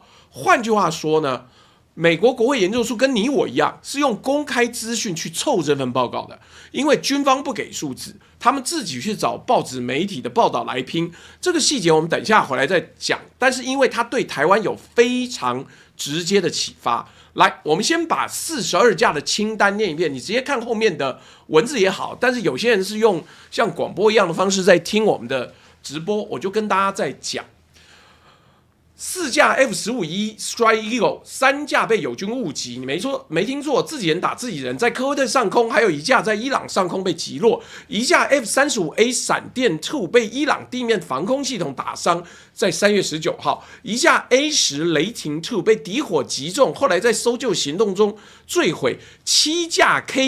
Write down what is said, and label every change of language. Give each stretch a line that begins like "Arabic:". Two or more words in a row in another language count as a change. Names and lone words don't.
Chinese: 換句話說呢，美國國會研究處跟你我一樣，是用公開資訊去湊這份報告的，因為軍方不給數字，他們自己去找報紙媒體的報道來拼。這個細節我們等一下回來再講，但是因為它對台灣有非常直接的啟發。來，我們先把42架的清單念一遍，你直接看後面的文字也好，但是有些人是用像廣播一樣的方式在聽我們的直播，我就跟大家在講。4架 F-15E Strike Eagle， 3 架被友軍誤擊，你沒聽錯，自己人打自己人，在科威特上空，還有1架在伊朗上空被擊落，1架 F-35A 閃電2被伊朗地面防空系統打傷，在3月19號，1架 A-10雷霆2被敵火擊中，後來在搜救行動中墜毀，7架